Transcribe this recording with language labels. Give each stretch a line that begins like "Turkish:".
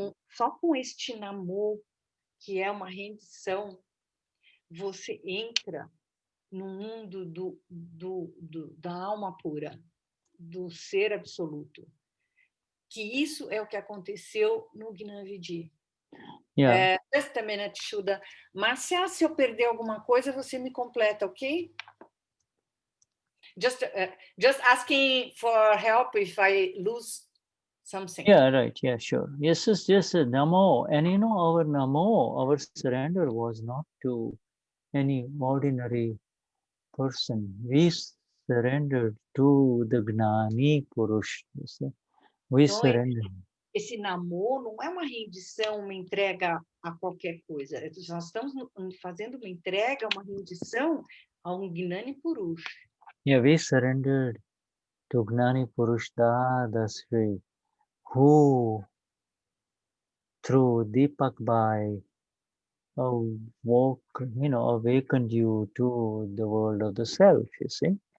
Portuguese: Só com este namor, que é uma rendição, você entra no mundo da alma pura, do ser absoluto. Que isso é o que aconteceu no Gnani.
English: Yeah. Just a minute, Shuddha.
Portuguese: Marcia, se eu perder alguma coisa, você me completa, ok?
English: Just asking for help if I lose something. Yeah, right. Yeah, sure. Yes, it's just a Namo. And you know, our Namo, our surrender was not to any ordinary person. We surrendered to the Gnani Purush. You see, we
Portuguese: Então,
English: surrendered.
Portuguese: esse namoro não é uma rendição, uma entrega a qualquer coisa. Nós estamos fazendo uma entrega, uma rendição a um Gnani Purush.
English: Yeah, we surrendered to Gnani Purush Dadashri, who through Deepak Bhai awakened you to the world of the self, you see.